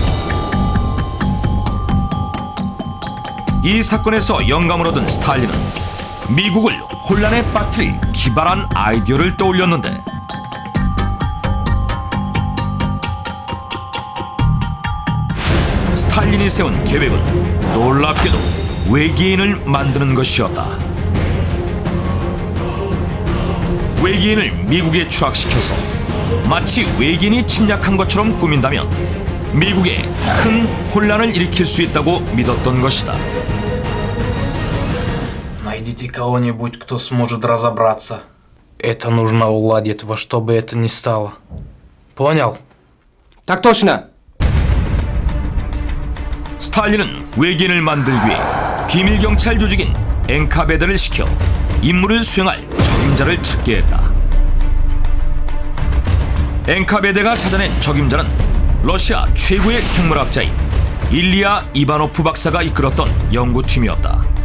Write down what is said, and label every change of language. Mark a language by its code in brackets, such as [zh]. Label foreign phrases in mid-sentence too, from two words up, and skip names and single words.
[ko] 이 사건에서 영감을 얻은 스탈린은 미국을 혼란에 빠뜨릴 기발한 아이디어를 떠올렸는데 스탈린이 세운 계획은 놀랍게도 외계인을 만드는 것이었다. 외계인을 미국에 추락시켜서 마치 외계인이 침략한 것처럼 꾸민다면 미국에 큰 혼란을 일으킬 수 있다고 믿었던 것이다. [ru] Найдите кого-нибудь, кто сможет разобраться. Это нужно уладить во что бы это ни стало. Понял? Так точно! [ko] 스탈린은 외계인을 만들기 위해 비밀 경찰 조직인 엔카베드를 시켜 임무를 수행할 적임자를 찾게 했다. 엔카베드가 찾아낸 적임자는 러시아 최고의 생물학자인 일리아 이바노프 박사가 이끌었던 연구팀이었다.